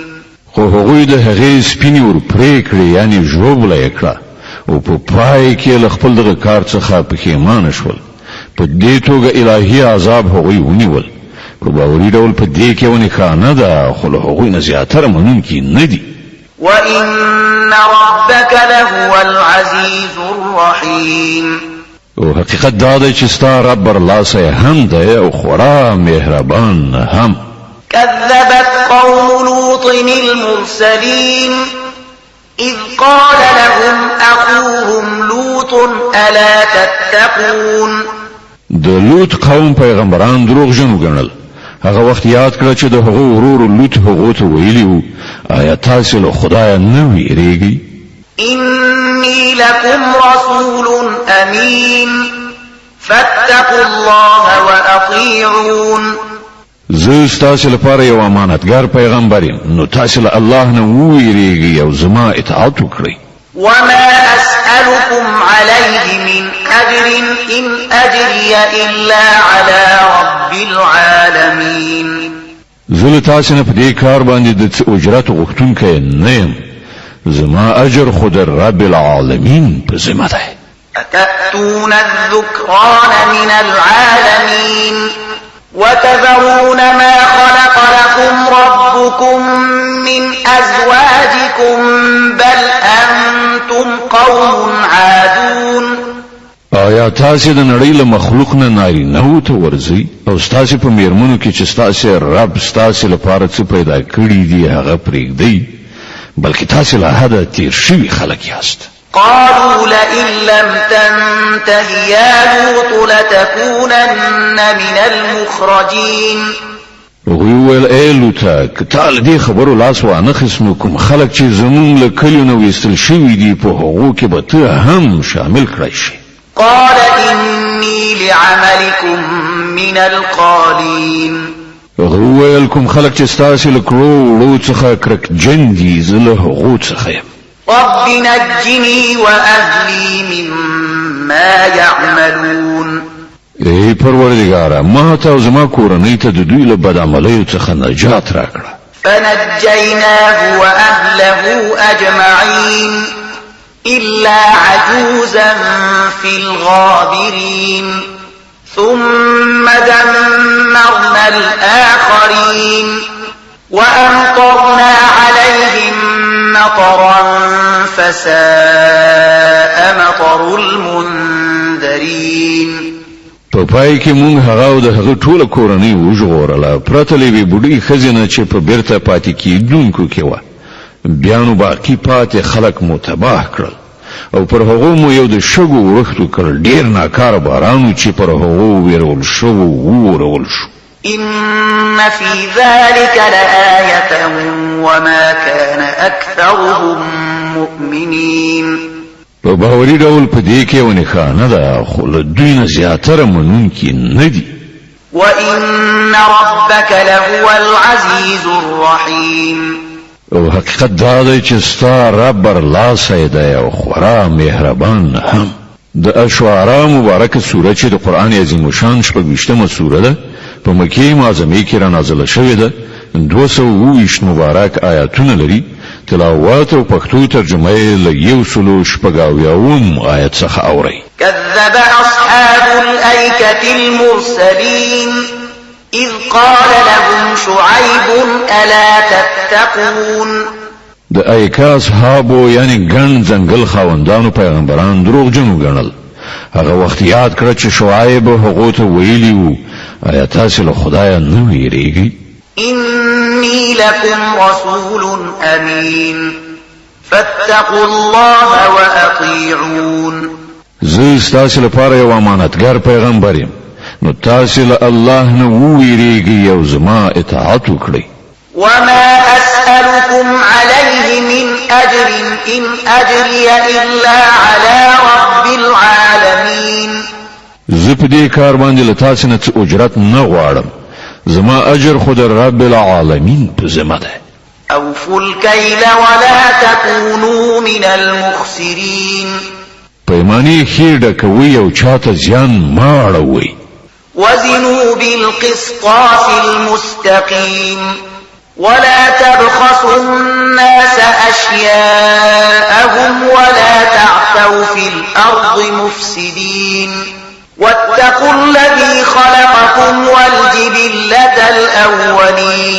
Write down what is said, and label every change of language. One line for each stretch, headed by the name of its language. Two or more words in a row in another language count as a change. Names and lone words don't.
Pashto: خو هغوی د هغې سپینې ور پرې کړې، یعنې ژوبله یې کړه، او په پای کې له خپل دغه کار څخه پښیمانه شول. په دې توګه الهي عذاب هغوی ونیول. په باوري ډول په دې کې یو نښانه ده، خو له هغوی نه زیاتره منونکي نه دي.
Arabic: وإن ربك لهو العزيز الرحيم.
Pashto: او حقیقت دا دی چې ستا رب برلاسه هم دی او خورا مهربان هم.
Arabic: كذبت قوم لوط المرسلين إذ قال لهم أخوهم لوط ألا تتقون.
Pashto: د لوط قوم پیغمبران دروغجن وګڼل. هغه وخت یاد کړه چې د هغو ورور لوط هغو ته ویلي وو آیا تاسې له خدایه نه ویریږئ؟
Arabic: إني لكم رسول أمين فاتقوا الله وأطيعون.
Pashto: زه ستاسې لپاره یو امانتګر پیغمبر یم، نو تاسې له الله نه وویریږئ او زما اطاعت وکړئ.
Arabic: وما أسألكم عليه من أجر إن أجري إلا على رب العالمين.
Pashto: زه تاسو نه په دې کار باندې د څه اجرت غوښتونکی نه یم زما اجر خو د
Arabic: رب العالمین
Pashto: په ذمه ده
Arabic: أتأتون الذكران من العالمين وتذرون ما خلق لكم ربكم من أزواجكم بل أنتم قوم عادون
Pashto: آیا تاسو د نړۍ له مخلوق نه نارینه‌و ته ورځئ او ستاسو په میرمنو کې چې ستاسو رب ستاسو لپاره څه پیدا کړی دی هغه پرېږدئ بلکې تاسو له حده تیر شوي خلک یاست
Arabic: قالوا لئن لم تنته يا لوط لتكونن من المخرجين
Pashto: ویل ای لوطه که تا له دې خبرو لاس وانخیست نو کوم خلک چې زمونږ له کلیو نه ویستل شوي دي په هغو کې به ته هم شامل کړی شي
Arabic: قال إني لعملكم من القالين
Pashto: ویل کوم خلک چې ستاسو له کړو وړو څخه کرکجن دي زه له هغو څخه یم
Arabic: رب نجني وأهلي مما يعملون
Pashto: ای پروردگاره ما ته او زما کورنۍ ته د دوی له بدعملیو څخه نجات راکړه
Arabic: فنجيناه وأهله أجمعين إلا عجوزا في الغابرين ثم دمرنا الآخرين وأمطرنا عليهم مطرا فساء مطر المنذرين
Pashto: په پای کې مونږ هغه او د هغه ټوله کورنۍ وژغورله پرته له یوې بوډۍ ښځې چې په بیرته پاتې کېدونکو کې وه بیا نو باقي پاتې خلک مو تباه کړل او پر هغو مو یو د شګو ورښتو کړل ډېر ناکاره باران چې پر هغو ویرول شوو وورول شو
Arabic: إن في ذلك لآية وما كان أكثرهم مؤمنين
Pashto: په باوري ډول په دې کې یو نښانه ده خو له دوی نه زیاتره منونکي نه دي
Arabic: وإن ربك لهو العزيز الرحيم
Pashto: او حقیقت دا دی چې ستا رب برلاسی دی او خورا مهربان هم د اشعراء مبارکه سوره چې د قرآن عظیم شان 26مه سوره ده په مکه معظمه کې را نازله شوې ده 220 مبارک آیاتونه لري تلاوت او پښتو ترجمه یې له 180 آیت څخه اوري
Arabic: كذب أصحاب الأيكة المرسلين إذ قال لهم شعيب ألا تتقون
Pashto: د ایکا اصحابو یعنی ګڼ ځنګل خاوندانو پیغمبران دروغجنو ګڼل هغه وخت یاد کړ چې شعیب هغه ته ویلی وو آیا تاسو له خدای نه ویریږئ
Arabic: إني لكم رسول أمين فاتقوا الله وأطيعون
Pashto: زه ستاسو لپاره یو امانتګر پیغمبر یم نو تاسو له الله نه ویریږئ او زما اطاعت وکړئ
Arabic: وما أسألكم عليه من أجر إن أجري إلا على رب العالمين
Pashto: زه په دې کار باندې له تاسو نه څه اجرت نه غواړم زما اجر خو د
Arabic: رب العالمین
Pashto: په ذمه ده
Arabic: أوفوا الكيل ولا تكونوا من المخسرين
Pashto: پیمانه خیر ډکوي او چاته زیان ما اړوي
Arabic: وزنوا بالقسطاس المستقيم ولا تبخسوا الناس أشياءهم ولا تعثوا في الأرض مفسدين واتقوا الذي خلقكم والجبلة الأولين